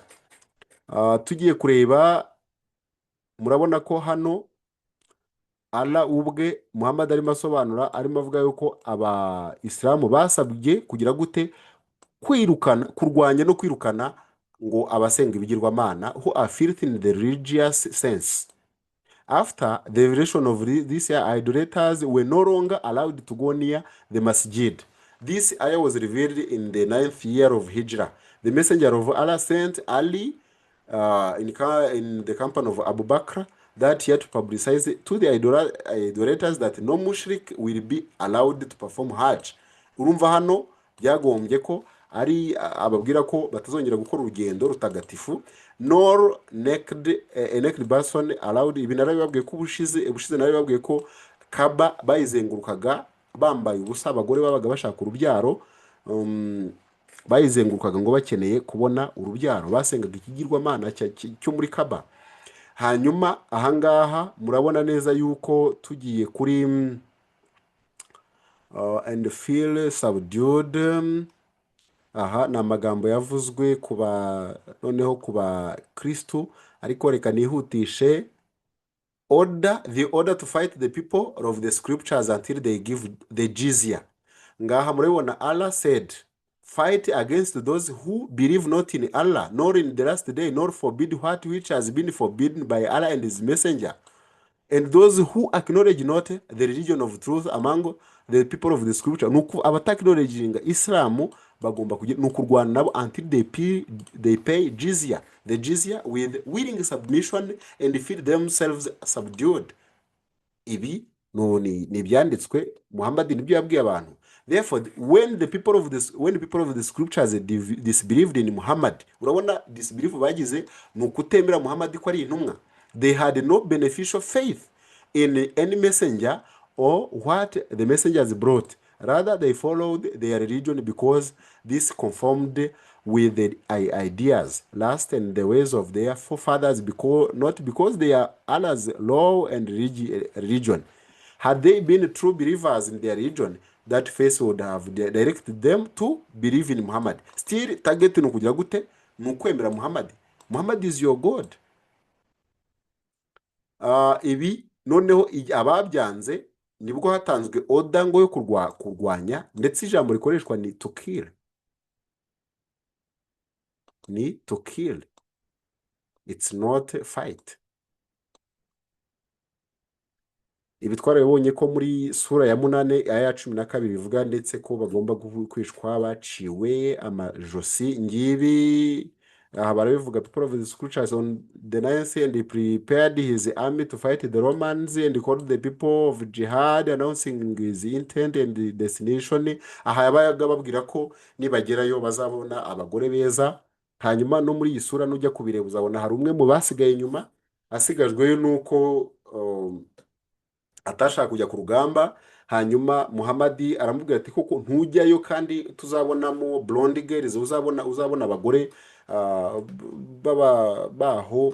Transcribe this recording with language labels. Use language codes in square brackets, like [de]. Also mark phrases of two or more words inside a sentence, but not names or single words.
[rw] Tugiye kureba, murabona ko hano Allah ubwe Muhammad arimo asobanura, arimo avuga yuko Abayisilamu basabye kugira gute, kurwanya no kwirukana ngo abasenga ibigirwamana, [en] who are filthy in the religious sense. After the revelation of these idolaters were no longer allowed to go near the masjid. This ayah was revealed in the 9th year of Hijrah. The messenger of Allah sent Ali in the company of Abu Bakr that year to publicize to the idolaters that no mushrik will be allowed to perform Hajj. [rw] Urumva hano byagombye ko ari ababwira ko batazongera gukora urugendo rutagatifu, [en] nor naked person allowed. [rw] Ibi narabibabwiye ko ubushize narabibabwiye ko Kaaba bayizengurukaga bambaye ubusa, abagore babaga bashaka urubyaro, bayizengurukaga ngo bakeneye kubona urubyaro, basengaga ikigirwamana cyo muri Kaaba. Hanyuma ahangaha murabona neza yuko tugiye kuri [en] and feel subdued. [rw] Aha ni amagambo yavuzwe noneho kuba Kristo, ariko reka nihutishe. [en] The order to fight the people of the scriptures until they give the jizya. [rw] Ngaha murabona [en] Allah said, fight against those who believe not in Allah, nor in the last day, nor forbid what which has been forbidden by Allah and his messenger, and those who acknowledge not the religion of truth among the people of the scripture. [rw] Nuko abatacknowledging Islam bagomba kurwana nabo [en] until they pay jizya, the jizya with willing submission and feel themselves subdued. [rw] Ibi ni Ibyanditswe. Muhammad nibyo yabwiye abantu. [en] Therefore, when the people of the scriptures disbelieved in Muhammad, [rw] urabona disbelief bagize ni ukutemera Muhammad ko ari intumwa. [en] They had no beneficial faith in any messenger or what the messengers brought. Rather, they followed their religion because this conformed with the ideas, lust, and the ways of their forefathers, not because they are Allah's law and religion. Had they been true believers in their religion, that faith would have directed them to believe in Muhammad. [rw] Still, target ni ukugira gute? Ni ukwemera Muhammad. Muhammad [en] is your God. [rw] Ibi noneho ababyanze nibwo hatanzwe oda ngo yo kurwanya, ndetse ijambo rikoreshwa ni [en] to kill. Ni to kill. It's not fight. [rw] Ibi twarabonye ko muri sura ya 8 aya 12 bivuga ndetse ko bagomba kwishwa baciwe amajosi. Ngibi aha barabivuga, [en] people of the scriptures on the 9th, and he prepared his army to fight the Romans and called the people of jihad, announcing his intent and destination. [rw] Aha yabaga babwira ko nibagerayo bazabona abagore beza. Hanyuma no muri iyi sura nujya kubireba uzabona hari umwe mu basigaye inyuma, asigajweyo nuko atashaka kujya ku rugamba. Hanyuma Muhammad aramubwira ati koko ntujyayo kandi tuzabonamo [en] blonde girls, [rw] uzabona abagore baho.